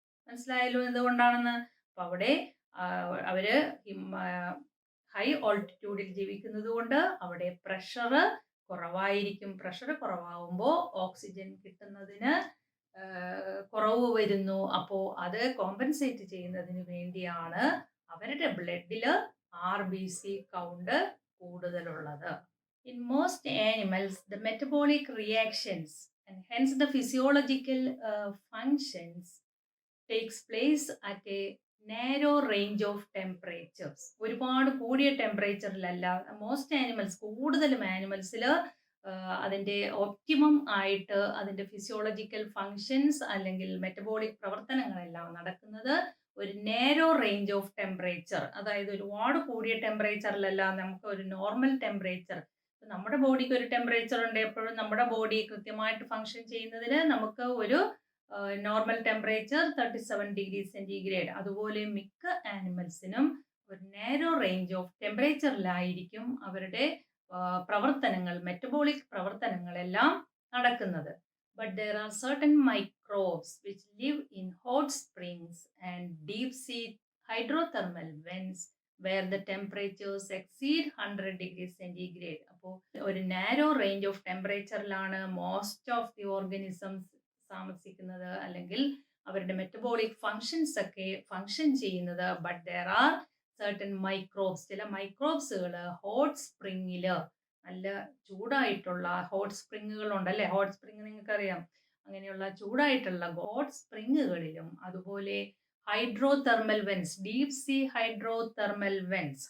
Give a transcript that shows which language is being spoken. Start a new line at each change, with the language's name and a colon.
Malayalam: മനസ്സിലായല്ലോ എന്തുകൊണ്ടാണെന്ന്. അപ്പൊ അവിടെ അവര് ഹൈ ഓൾട്ടിറ്റ്യൂഡിൽ ജീവിക്കുന്നത് കൊണ്ട് അവിടെ പ്രഷർ കുറവായിരിക്കും. പ്രഷർ കുറവാകുമ്പോൾ ഓക്സിജൻ കിട്ടുന്നതിന് കുറവ് വരുന്നു. അപ്പോൾ അത് കോമ്പൻസേറ്റ് ചെയ്യുന്നതിന് വേണ്ടിയാണ് അവരുടെ ബ്ലഡില് RBC കൗണ്ട് കൂടുതലുള്ളത്.
English: In most animals, the metabolic reactions and hence the physiological functions takes place at a narrow range of temperatures.
Malayalam: ഒരുപാട് കൂടിയ ടെമ്പറേച്ചറിലല്ല. മോസ്റ്റ് ആനിമൽസ്, കൂടുതലും ആനിമൽസിൽ അതിൻ്റെ ഒപ്റ്റിമം ആയിട്ട് അതിൻ്റെ ഫിസിയോളജിക്കൽ ഫങ്ഷൻസ് അല്ലെങ്കിൽ മെറ്റബോളിക് പ്രവർത്തനങ്ങളെല്ലാം നടക്കുന്നത് ഒരു
English: narrow range of temperature,
Malayalam: അതായത് ഒരുപാട് കൂടിയ ടെമ്പറേച്ചറിലല്ല, നമുക്ക് ഒരു നോർമൽ ടെമ്പറേച്ചർ. നമ്മുടെ ബോഡിക്ക് ഒരു ടെമ്പറേച്ചർ ഉണ്ട്, എപ്പോഴും നമ്മുടെ ബോഡി കൃത്യമായിട്ട് ഫങ്ഷൻ ചെയ്യുന്നതിന് നമുക്ക് ഒരു നോർമൽ ടെമ്പറേച്ചർ 37°C. അതുപോലെ മിക്ക ആനിമൽസിനും ഒരു നേരോ റേഞ്ച് ഓഫ് ടെമ്പറേച്ചറിലായിരിക്കും അവരുടെ പ്രവർത്തനങ്ങൾ, മെറ്റബോളിക് പ്രവർത്തനങ്ങളെല്ലാം നടക്കുന്നത്.
English: But there are certain microbes which live in hot springs and deep sea hydrothermal vents where the temperatures exceed 100°C.
Malayalam: അപ്പോൾ ഒരു narrow range of ടെമ്പറേച്ചറിലാണ്
English: most of the organisms
Malayalam: താമസിക്കുന്നത്, അല്ലെങ്കിൽ അവരുടെ മെറ്റബോളിക് ഫങ്ഷൻസ് ഒക്കെ ഫങ്ഷൻ ചെയ്യുന്നത്.
English: but there are certain microbes,
Malayalam: ചില മൈക്രോബ്സുകൾ hot സ്പ്രിങ്ങിൽ, നല്ല ചൂടായിട്ടുള്ള hot സ്പ്രിങ്ങുകൾ ഉണ്ടല്ലേ, ഹോട്ട് സ്പ്രിങ് നിങ്ങൾക്കറിയാം, അങ്ങനെയുള്ള ചൂടായിട്ടുള്ള ഹോട്ട് സ്പ്രിങ്ങുകളിലും അതുപോലെ hydrothermal vents, deep see hydrothermal vents.